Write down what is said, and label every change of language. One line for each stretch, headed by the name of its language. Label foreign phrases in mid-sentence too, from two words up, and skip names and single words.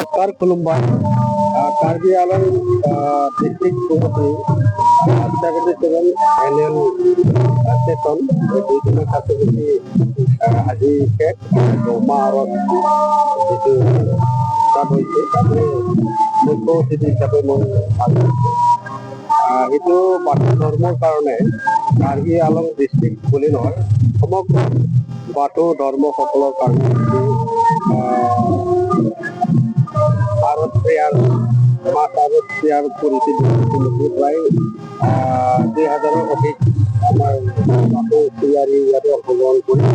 Assamese: নমস্কাৰ খুলুমবায় কাৰ্বি আলং ডিষ্ট্ৰিক্ট কমিটী 77
English: annual session
Assamese: दुई दिনৰ কাৰ্যসূচী আজি শেষ দহমাহ আৰত যিটো ষ্টাৰ্ট হৈছে তাতে মুখ্য অতিথি হিচাপে মই সেইটো বাথৌ ধৰ্মৰ কাৰণে কাৰ্বি আলং ডিষ্ট্ৰিক্ট বুলি নহয় সমগ্ৰ বাথৌ ধৰ্মসকলৰ কাৰণে ভাৰত
English: prayer mass
Assamese: আৰু প্ৰেয়াৰ কৰিছিল প্ৰায় 2000ৰ অধিক আমাৰ বাথৌ প্ৰেয়াৰী ইয়াতে অংশগ্ৰহণ কৰিছে।